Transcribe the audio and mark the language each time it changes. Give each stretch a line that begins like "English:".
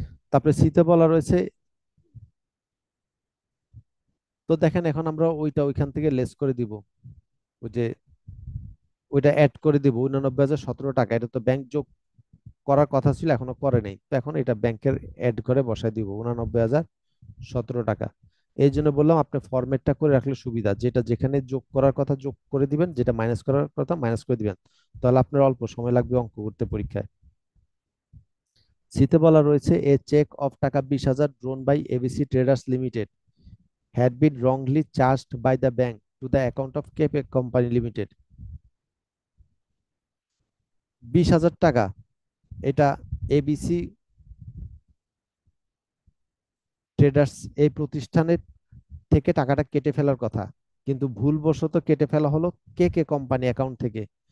Bangla: তারপরে সিতে বলা রয়েছে, তো দেখেন এখন আমরা ওইটা ওইখান থেকে লেস করে দিব, ওই যে ওইটা অ্যাড করে দিব 89,017 টাকা, এটা তো ব্যাংক যোগ করার কথা ছিল এখনো করে নাই, তো এখন এটা ব্যাংকের অ্যাড করে বসাই দিব 89,017 টাকা। এই জন্য বললাম আপনি ফরম্যাটটা করে রাখলে সুবিধা, যেটা যেখানে যোগ করার কথা যোগ করে দিবেন, যেটা মাইনাস করার কথা মাইনাস করে দিবেন, তাহলে আপনার অল্প সময় লাগবে অঙ্ক করতে পরীক্ষায়। সিতে বলা রয়েছে
English: A cheque of taka 20,000 drawn by ABC traders limited had been wrongly charged by the bank to the account of Cape Company Limited।
Bangla: 20,000 টাকা, এটা এবিসি ট্রেডার্স এই প্রতিষ্ঠানের থেকে টাকাটা কেটে ফেলার কথা, কিন্তু ভুলবশত কেটে ফেলা হলো কে কে কোম্পানি অ্যাকাউন্ট থেকে।